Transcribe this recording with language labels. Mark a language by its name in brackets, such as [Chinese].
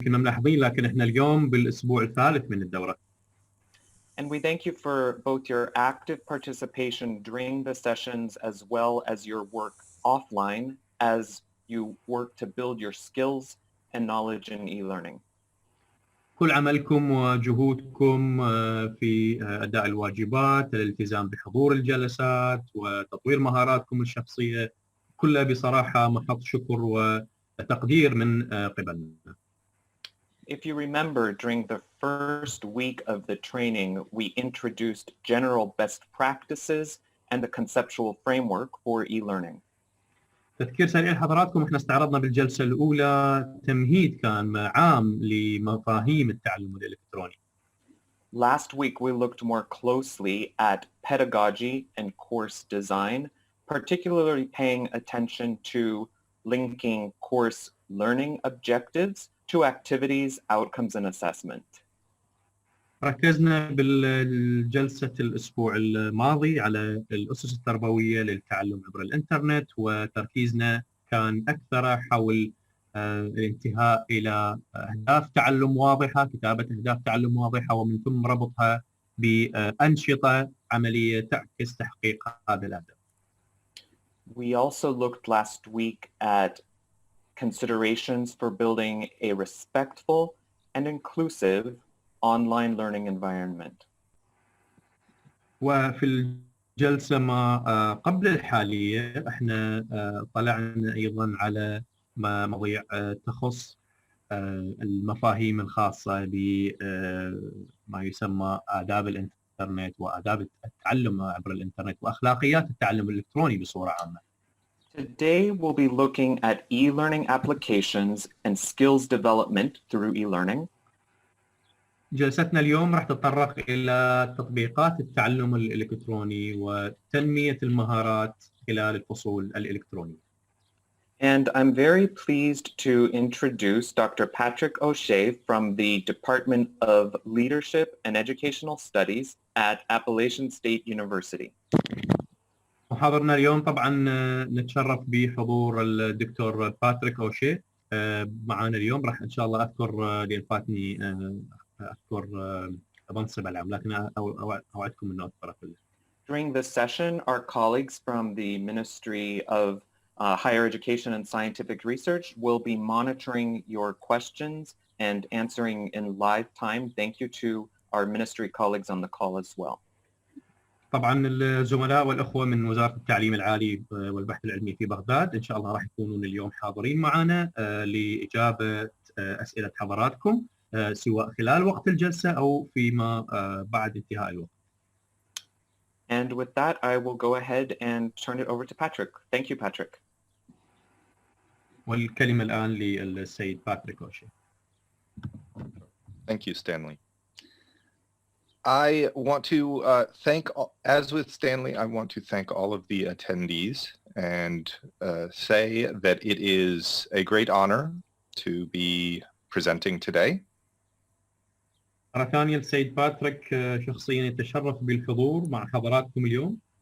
[Arabic] يمكن ما ملاحظين لكن احنا اليوم بالاسبوع الثالث من الدورة. [English] And we thank you for both your active participation during the sessions as well as your work offline as you work to build your skills and knowledge in e-learning. [Arabic] كل عملكم وجهودكم في أداء الواجبات، الالتزام بحضور الجلسات وتطوير مهاراتكم الشخصية كلها بصراحة محط شكر وتقدير من قبلنا. [English] If you remember, during the first week of the training, we introduced general best practices and the conceptual framework for e-learning. [Arabic] تذكير سريع لحضراتكم، احنا استعرضنا بالجلسة الأولى تمهيد كان عام لمفاهيم التعلم الإلكتروني. [English] Last week, we looked more closely at pedagogy and course design, particularly paying attention to linking course learning objectives to activities, outcomes, and assessment. [Arabic] ركزنا بالجلسة الأسبوع الماضي على الأسس التربوية للتعلم عبر الإنترنت، وتركيزنا كان أكثر حول الانتهاء إلى أهداف تعلم واضحة، كتابة أهداف تعلم واضحة، ومن ثم ربطها بأنشطة عملية تعكس تحقيق هذا الهدف. [English] We also looked last week at considerations for building a respectful and inclusive online learning environment. [Arabic] وفي الجلسة ما قبل الحالية احنا طلعنا أيضا على مواضيع تخص المفاهيم الخاصة بما يسمى آداب الإنترنت وآداب التعلم عبر الإنترنت وأخلاقيات التعلم الإلكتروني بصورة عامة. [English] Today we'll be looking at e-learning applications and skills development through e-learning. [Arabic] جلستنا اليوم راح تتطرق إلى تطبيقات التعلم الإلكتروني وتنمية المهارات خلال الفصول الإلكترونية. [English] And I'm very pleased to introduce Dr. Patrick O'Shea from the Department of Leadership and Educational Studies at Appalachian State University. [Arabic] محاضرنا اليوم طبعا نتشرف بحضور الدكتور باتريك أوشي معنا اليوم. راح إن شاء الله أذكر لأن فاتني أذكر منصب العام، لكن أوعدكم إنه أذكره كله. [English] During this session, our colleagues from the Ministry of Higher Education and Scientific Research will be monitoring your questions and answering in live time. Thank you to our ministry colleagues on the call as well. [Arabic] طبعا الزملاء والأخوة من وزارة التعليم العالي والبحث العلمي في بغداد إن شاء الله راح يكونون اليوم حاضرين معنا لإجابة أسئلة حضراتكم سواء خلال وقت الجلسة أو فيما بعد انتهاء الوقت. [English] And with that, I will go ahead and turn it over to Patrick. Thank you, Patrick. [Arabic] والكلمة الآن للسيد باتريك أوشي. [English] Thank you, Stanley. I want to thank, as with Stanley, I want to thank all of the attendees and say that it is a great honor to be presenting today. [Arabic] مرة ثانية السيد باتريك شخصيا يتشرف بالحضور مع حضراتكم اليوم.